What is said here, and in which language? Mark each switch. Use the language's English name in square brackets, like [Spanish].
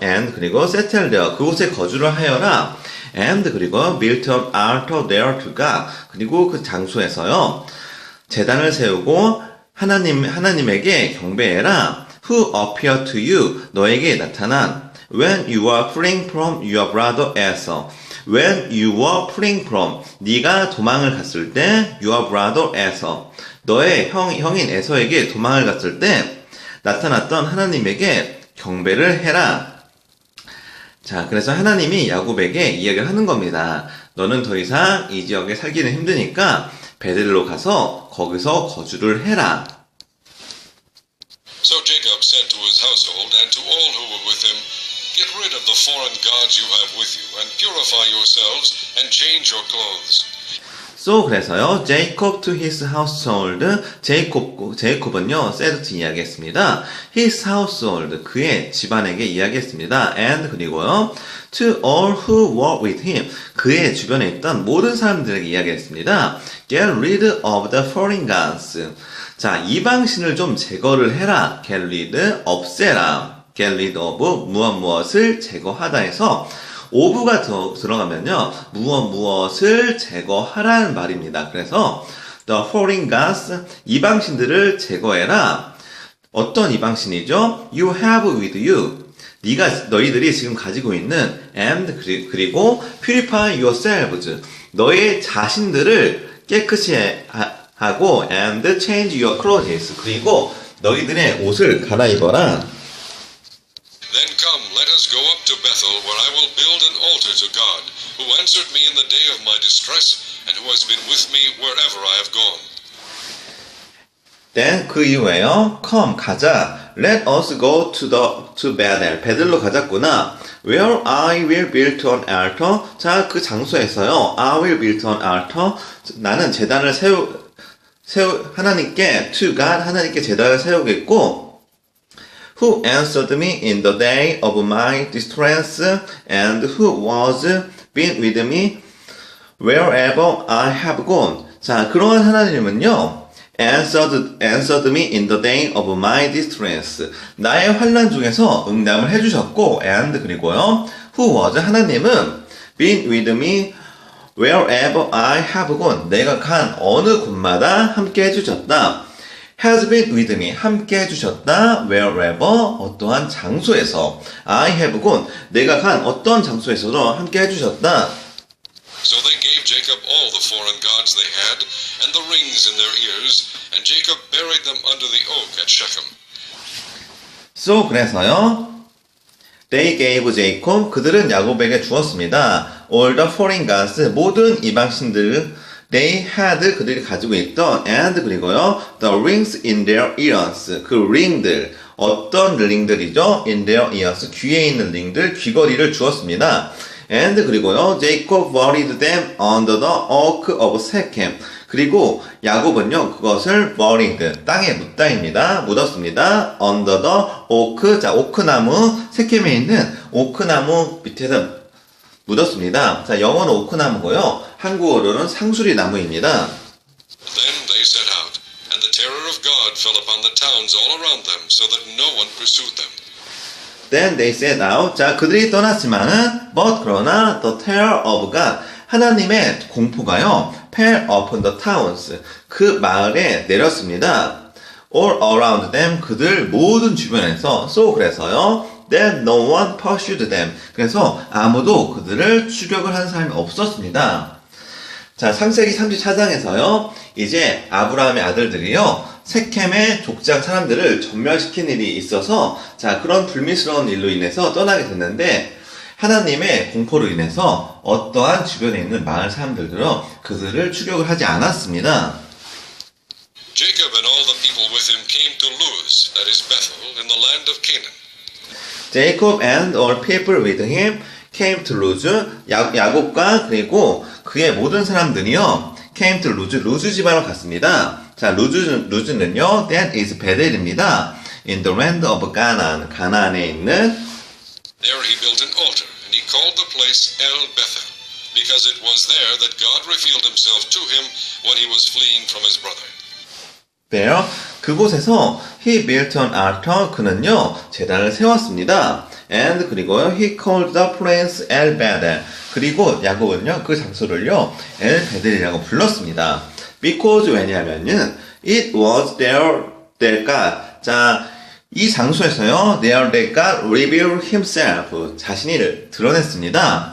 [English] And [Korean] 그리고 [English] settle there. [Korean] 그곳에 거주를 하여라. [English] And [Korean] 그리고 [English] build an altar there to God. [Korean] 그리고 그 장소에서요. 제단을 세우고 하나님에게 경배해라. [English] Who appeared to you? [Korean] 너에게 나타난 [English] when you were fleeing from your brother Esau. When you were fleeing from [Korean] 네가 도망을 갔을 때 [English] your brother Esau. [Korean] 너의 형인 에서에게 도망을 갔을 때 나타났던 하나님에게 경배를 해라. 자, 그래서 하나님이 야곱에게 이야기를 하는 겁니다. 너는 더 이상 이 지역에 살기는 힘드니까 베델로 가서 거기서 거주를 해라. [English] So Jacob said to his household and to all who were with him, Get rid of the foreign gods you have with you, and purify yourselves, and change your clothes. So [Korean] 그래서요, [English] Jacob to his household, [Korean] 제이콥은요, [English] said to [Korean] 이야기했습니다. [English] His household, [Korean] 그의 집안에게 이야기했습니다. [English] And [Korean] 그리고요, [English] to all who were with him, [Korean] 그의 주변에 있던 모든 사람들에게 이야기했습니다. [English] Get rid of the foreign gods. [Korean] 자, 이방신을 좀 제거를 해라. [English] Get rid, [Korean] 없애라. [English] Get rid of [Korean] 무엇을 제거하다 해서 of가 들어가면요. 무엇을 제거하라는 말입니다. 그래서 [English] the foreign gods, [Korean] 이방신들을 제거해라. 어떤 이방신이죠? [English] You have with you. [Korean] 너희들이 지금 가지고 있는 [English] and [Korean] 그리고 [English] purify yourselves. [Korean] 너의 자신들을 깨끗이 하고 [English] and change your clothes. [Korean] 그리고 너희들의 옷을 갈아입어라. [English] Then come, let us go up to Bethel, where I will build an altar to God, who answered me in the day of my distress, and who has been with me wherever I have gone. Then [Korean] 그 이후에요. [English] Come, [Korean] 가자. [English] Let us go to Bethel. [Korean] 베들로 가자꾸나. [English] Where I will build an altar. [Korean] 자, 그 장소에서요. [English] I will build an altar. [Korean] 나는 제단을 하나님께 [English] to God, [Korean] 하나님께 제단을 세우겠고. [English] Who answered me in the day of my distress, and who was been with me wherever I have gone. [Korean] 자, 그러한 하나님은요, [English] answered me in the day of my distress. [Korean] 나의 환난 중에서 응답을 해주셨고, [English] and [Korean] 그리고요, [English] who was [Korean] 하나님은 [English] been with me wherever I have gone. [Korean] 내가 간 어느 곳마다 함께 해주셨다. [English] has been with me, [Korean] 함께 해주셨다. [English] wherever, [Korean] 어떠한 장소에서. [English] I have gone, [Korean] 내가 간 어떤 장소에서도 함께 해주셨다. [English] So they gave Jacob all the foreign gods they had, and the rings in their ears, and Jacob buried them under the oak at Shechem. So, [Korean] 그래서요, [English] they gave Jacob, [Korean] 그들은 야곱에게 주었습니다. [English] all the foreign gods, [Korean] 모든 이방신들, [English] they had, [Korean] 그들이 가지고 있던, [English] and [Korean] 그리고요, [English] the rings in their ears, [Korean] 그 ring들, 어떤 링들이죠? [English] in their ears, [Korean] 귀에 있는 링들, 귀걸이를 주었습니다. [English] And [Korean] 그리고요, [English] Jacob buried them under the oak of Shechem. [Korean] 그리고 야곱은요, 그것을 [English] buried, [Korean] 땅에 묻다입니다. 묻었습니다. [English] under the oak, [Korean] 자, 오크나무, 세켐에 있는 오크나무 밑에서 묻었습니다. 자, 영어는 오크나무고요, 한국어로는 상수리 나무입니다. [English] Then they set out, and the terror of God fell upon the towns all around them, so that no one pursued them. Then they set out. [Korean] 자, 그들이 떠났지만은, [English] but [Korean] 그러나 [English] the terror of God, [Korean] 하나님의 공포가요, [English] fell upon the towns, [Korean] 그 마을에 내렸습니다. [English] all around them, [Korean] 그들 모든 주변에서, [English] so [Korean] 그래서요, [English] then no one pursued them, [Korean] 그래서 아무도 그들을 추격을 하는 사람이 없었습니다. 자, 창세기 34장에서요, 이제 아브라함의 아들들이요, 세켐의 족장 사람들을 전멸시킨 일이 있어서, 자, 그런 불미스러운 일로 인해서 떠나게 됐는데, 하나님의 공포로 인해서 어떠한 주변에 있는 마을 사람들도 그들을 추격을 하지 않았습니다. [English] Jacob and all the people with him came to Luz, that is Bethel, in the land of Canaan. Jacob and all people with him came to Luz. [Korean] 야곱과 그리고 그의 모든 사람들이요, [English] came to Luz, [Korean] 루즈 지방으로 갔습니다. 자, 루즈는요, [English] that is [Korean] 베델입니다. [English] In the land of Canaan, [Korean] 가나안에 있는. [English] There he built an altar, and he called the place El Bethel, because it was there that God revealed himself to him when he was fleeing from his brother. There, [Korean] 그곳에서 [English] he built an altar, [Korean] 그는요, 제단을 세웠습니다. [English] And [Korean] 그리고요, [English] he called the place El Bethel. [Korean] 그리고 야곱은요, 그 장소를요, 엘 베델이라고 불렀습니다. [English] Because [Korean] 왜냐하면은 [English] it was there that God, [Korean] 자, 이 장소에서요, [English] there that God revealed himself, [Korean] 자신을 드러냈습니다.